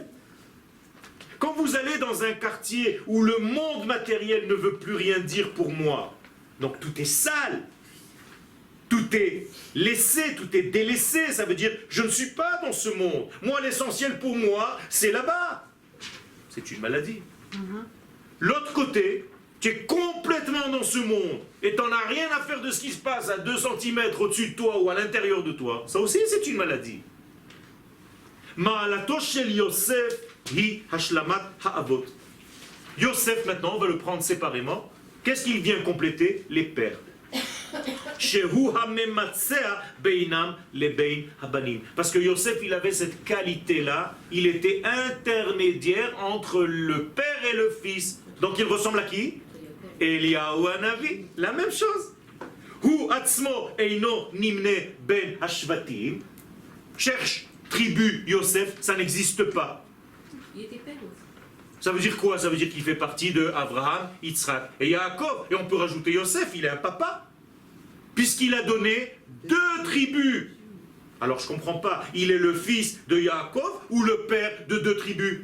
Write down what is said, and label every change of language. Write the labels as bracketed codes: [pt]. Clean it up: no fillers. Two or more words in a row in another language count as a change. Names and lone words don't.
[fr] Quand vous allez dans un quartier où le monde matériel ne veut plus rien dire pour moi, donc tout est sale, tout est laissé, tout est délaissé, ça veut dire je ne suis pas dans ce monde. Moi, l'essentiel pour moi, c'est là-bas. C'est une maladie. L'autre côté, tu es complètement dans ce monde et tu n'en as rien à faire de ce qui se passe à 2 cm au-dessus de toi ou à l'intérieur de toi. Ça aussi, c'est une maladie. [he] מעלתו של יוסף היא השלמת האבות. [fr] Yosef, maintenant, on va le prendre séparément. Qu'est-ce qu'il vient compléter? Les pères. Parce que Yosef, il avait cette qualité-là, il était intermédiaire entre le père et le fils. Donc il ressemble à qui? [he] אליהו הנביא, [fr] la même chose. [he] הוא עצמו אינו נמנה בין השבטים. [fr] Cherche tribu Yosef, ça n'existe pas. Il était père aussi. Ça veut dire quoi? Ça veut dire qu'il fait partie de Abraham, Yitzhak et Yaakov. Et on peut rajouter Yosef, il est un papa. Puisqu'il a donné 2 tribus. Alors je ne comprends pas, il est le fils de Yaakov ou le père de 2 tribus?